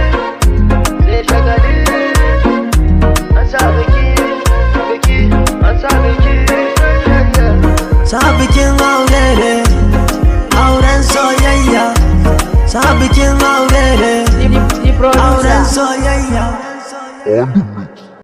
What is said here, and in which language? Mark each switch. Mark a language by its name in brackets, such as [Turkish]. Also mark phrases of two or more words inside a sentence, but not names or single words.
[Hausa] Sai shagali, an sa biki, biki, an sa biki, yeah, yeah. Sa bikin aure ne, auren soyayya. Sa bikin aure ne, [English] The, the, the producer. [Hausa] auren soyayya. [English] On the mix.